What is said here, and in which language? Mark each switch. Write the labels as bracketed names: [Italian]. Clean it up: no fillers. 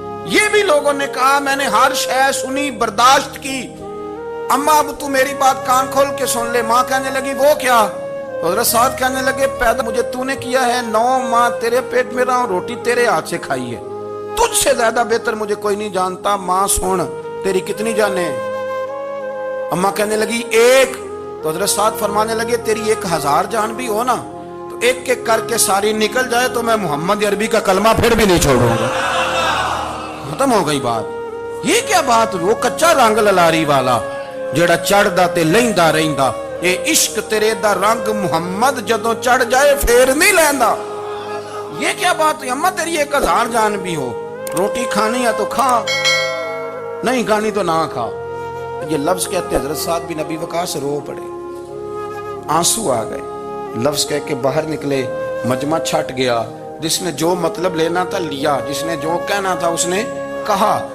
[Urdu] یہ بھی لوگوں نے کہا میں نے ہر شے سنی, برداشت کی, اماں اب تو میری بات کان کھول کے سن لے. ماں کہنے لگی وہ کیا؟ حضرت سعد کہنے لگے پیدا مجھے تو نے کیا ہے, 9 ماہ تیرے پیٹ میں رہا ہوں, روٹی تیرے ہاتھ سے کھائی ہے, تجھ سے زیادہ بہتر مجھے کوئی نہیں جانتا. ماں سن تیری کتنی جانیں؟ اماں کہنے لگی 1. تو حضرت سعد فرمانے لگے تیری 1000 جان بھی ہو نا تو ایک ایک کر کے ساری نکل جائے تو میں محمد عربی کا کلمہ پھر بھی نہیں چھوڑوں گا. ختم ہو گئی بات. یہ کیا بات, [Punjabi] وہ کچا رنگ للاری والا جڑا چڑھدا تے لیندا رہندا, اے عشق تیرے دا رنگ محمد جدوں چڑھ جائے پھر نہیں لیندا. [Urdu] یہ کیا بات ہے اماں تیری 1000 جان بھی ہو, روٹی کھانی ہے تو کھا, نہیں کھانی تو نہ کھا. یہ لفظ کہتے ہیں حضرت سعد بن ابی وقاص رو پڑے, آنسو آ گئے. لفظ کہہ کے باہر نکلے, مجمع چھٹ گیا. جس نے جو مطلب لینا تھا لیا, جس نے جو کہنا تھا اس نے کہا.